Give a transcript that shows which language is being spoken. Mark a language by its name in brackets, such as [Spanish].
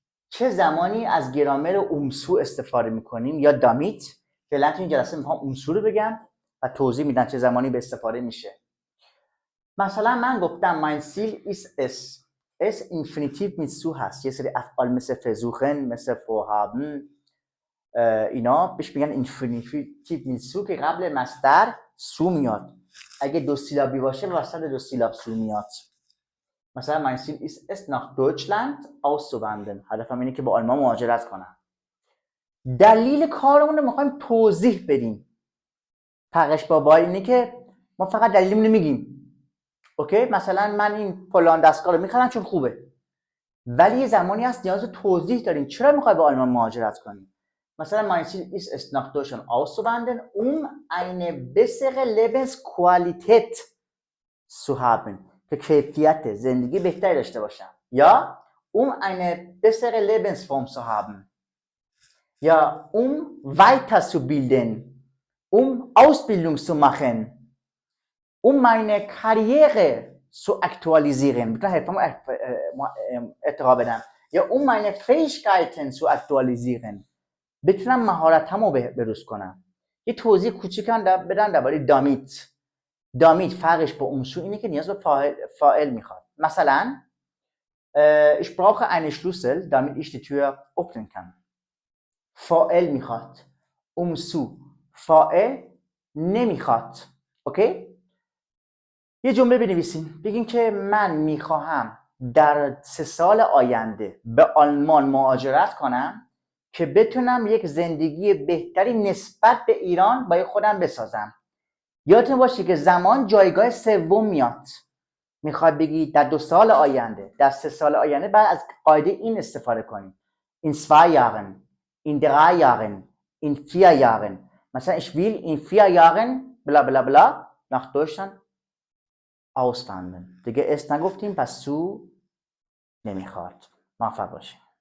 [Persian] چه زمانی از گرامر اومسو استفاده میکنیم یا دامیت؟ فعلا تو این جلسه میخوام اومسو رو بگم و توضیح میدم چه زمانی به استفاده میشه. مثلا من گفتم [German] mein Ziel ist es. اس infinitiv mit zu [Persian] هست. یه سری افعال مثل versuchen، مثل vorhaben اینا بهش میگن [German] infinitiv mit zu [Persian] که قبل مصدر سو میاد. اگه دو سیلابی باشه وسط دو سیلاب سو میاد. [German] مثلا mein Ziel ist es nach Deutschland auszuwandern. [Persian] هدفم اینه که به آلمان مهاجرت کنم. دلیل کارمون رو میخوایم توضیح بدیم. فرقش با باید اینه که ما فقط دلیلمون رو میگیم. اوکی؟ مثلا من این فلان دستگاه رو میخرم چون خوبه. ولی یه زمانی هست نیاز به توضیح داریم. چرا میخوای به آلمان مهاجرت کنی؟ مثلا [German] mein Ziel ist es nach Deutschland auszuwandern, eine bessere Lebensqualität zu haben. [Persian] که کیفیت زندگی بهتری داشته باشم. [German] یا eine bessere Lebensform zu haben. یا weiterzubilden, Ausbildung zu machen, meine Karriere zu aktualisieren. [Persian] میتونم حرفمو ارتقا بدم. [German] یا meine Fähigkeiten zu aktualisieren. [Persian] بتونم مهارتمو بروز کنم. یه توضیح کوچیکم بدم درباره دامیت. دامیت فرقش با اومسو اینه که نیاز به فاعل میخواد. [German] مثلا ich brauche einen Schlüssel damit ich die Tür öffnen kann. [Persian] فاعل میخواد. اومسو فاعل نمیخواد. اوکی؟ یه جمله بنویسیم بگیم که من میخواهم در 3 سال آینده به آلمان مهاجرت کنم که بتونم یک زندگی بهتری نسبت به ایران برای خودم بسازم. یادتون باشه که زمان جایگاه سوم میاد. میخواد بگی در 2 سال آینده، در 3 سال آینده، بعد از قاعده این استفاده کنیم. [German] in 2 Jahren, in 3 Jahren, in 4 Jahren. [Persian] مثلا [German] ich will in 4 Jahren bla bla bla nach Deutschland auswandern. [Persian] دیگه اس نگفتیم پس سو نمیخواد. موفق باشیم.